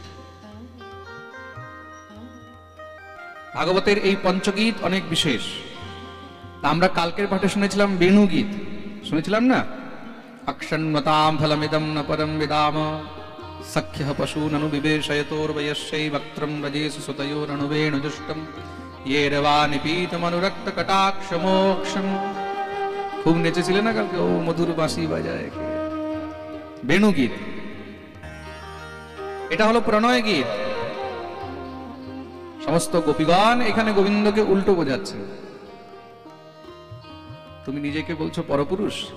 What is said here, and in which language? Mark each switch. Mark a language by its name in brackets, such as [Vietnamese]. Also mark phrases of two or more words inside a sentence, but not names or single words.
[Bangla] ভাগবতের এই পঞ্চগীত অনেক বিশেষ। আমরা কালকের পাঠে শুনেছিলাম বেণু গীত, শুনেছিলাম না? [Sanskrit] অক্ষন্মতাম ফলমিদম ন পরম বিদাম সখ্য পশূননু বিবেশয়তোর্বয়স্যৈ বক্ত্রম রজেসু সুতয়োরনুবেণুজুষ্টম येरवा निपीतमनुरक्त कटाक्ष मोक्षम। [Bangla] খুব নেচেছিলেন না কালকে? ও মধুর বাঁশি বাজায় কে। বেণু গীত, এটা হলো প্রণয় গীত। সমস্ত গোপীগণ এখানে গোবিন্দকে উল্টো বোঝাচ্ছে। তুমি নিজেকে বলছো পরপুরুষ।